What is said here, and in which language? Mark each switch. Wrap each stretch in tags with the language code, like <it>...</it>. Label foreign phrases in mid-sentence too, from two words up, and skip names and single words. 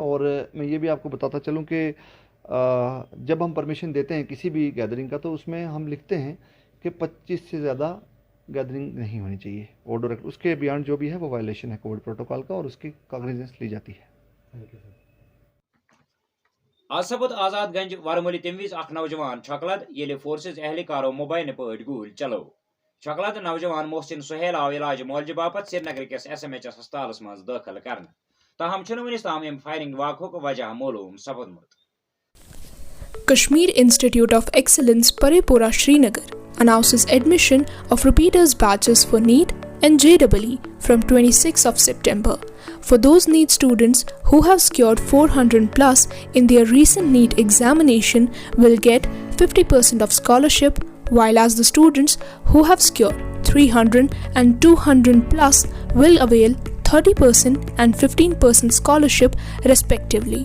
<ur>اور میں یہ بھی آپ کو بتاتا چلوں کہ جب ہم پرمیشن دیتے ہیں کسی بھی گیدرنگ کا، تو اس میں ہم لکھتے ہیں کہ 25 سے زیادہ گیدرنگ نہیں ہونی چاہیے. آرڈر اس کے بیانڈ جو بھی ہے وہ وائلیشن ہے</ur> <en>Covid protocol</en> <ur>کا اور اس کی کاگنیزنس لی جاتی ہے.</ur> <ks>आज सपद आजादगंज वरमोली तम विज नौजवान छकलद ये फोर्सेज एहलकारों मुबैन पे गोल चलो। छकलद नौजवान मोहसिन सुहेल आव इलाज मौलज बापत श्रीनगर किस SMHS अस्पताल मज दाखिल कर। ताहम वनिस ताम फायरिंग वाक़ुक वजह मालूम सपदमुत।</ks> <en>Kashmir Institute of Excellence Parepura Srinagar announces admission of repeaters batches for NEET and JEE from 26th of September. For those NEET students who have scored 400 plus in their recent NEET examination will get 50% of scholarship, while as the students who have scored 300 and 200 plus will avail 30% and 15% scholarship respectively.</en>